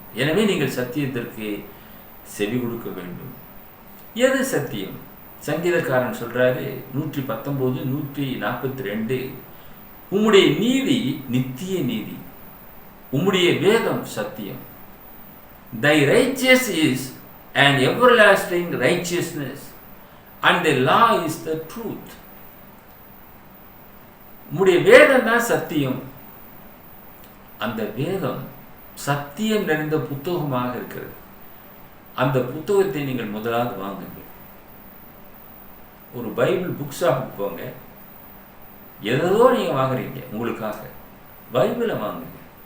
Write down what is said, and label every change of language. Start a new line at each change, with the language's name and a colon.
Tamil: எனவே நீங்கள் சத்தியத்திற்கு செவி கொடுக்க வேண்டும். எது சத்தியம்? சங்கீதக்காரன் சொல்றாரு 119, 142, உம்முடைய நீதி நித்திய நீதி, உம்முடைய வேதம் சத்தியம்.
English: Thy righteous is an everlasting righteousness and the law is the truth.
Tamil: உம்முடைய வேதம் தான் சத்தியம். அந்த வேதம் சத்தியம் நிறைந்த புத்தகமாக இருக்கிறது. அந்த புத்தகத்தை நீங்கள் முதலாவது வாங்குங்கள். ஒரு பைபிள் புக் ஷாப்புக்கு போங்க. எதோ நீங்கள் வாங்குறீங்க உங்களுக்காக, பைபிளை வாங்குங்க.